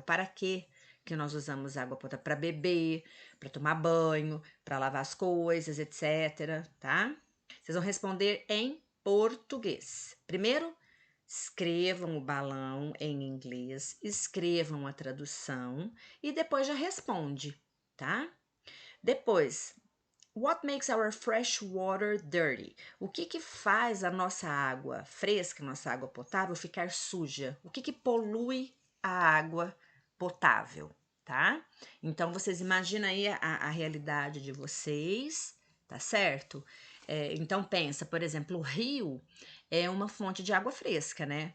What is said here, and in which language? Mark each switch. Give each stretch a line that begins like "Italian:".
Portuguese: Para quê que nós usamos água potável? Para beber, para tomar banho, para lavar as coisas, etc, tá? Vocês vão responder em português. Primeiro, escrevam o balão em inglês, escrevam a tradução e depois já responde, tá? Depois,
English: what makes our fresh water dirty?
Portuguese: O que que faz a nossa água fresca, nossa água potável, ficar suja? O que que polui a água potável, tá? Então, vocês imaginam aí a realidade de vocês, tá certo? Então, pensa, por exemplo, o rio é uma fonte de água fresca, né?